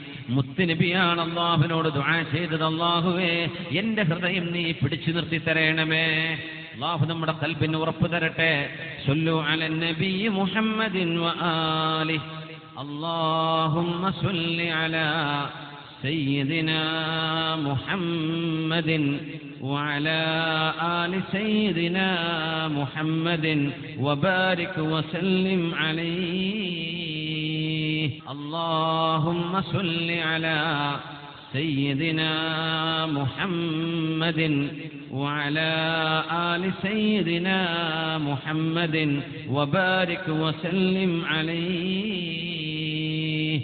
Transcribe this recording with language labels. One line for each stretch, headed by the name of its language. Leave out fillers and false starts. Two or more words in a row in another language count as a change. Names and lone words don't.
Malayalam: മുത്തുനബിയാണ് അല്ലാഹുവിനോട് ദുആ ചെയ്തത്. അല്ലാഹുവേ, എന്റെ ഹൃദയം നീ പിടിച്ചു നിർത്തി തരണമേ. അല്ലാഹു നമ്മുടെ ഖൽബിന് ഉറപ്പ് തരട്ടെ.
Arabic: صلوا على النبي محمد وآله. اللهم صل على سيدنا محمد وعلى آل سيدنا محمد وبارك وسلم عليه. اللهم صل على سيدنا محمد وعلى آل سيدنا محمد وبارك وسلم عليه.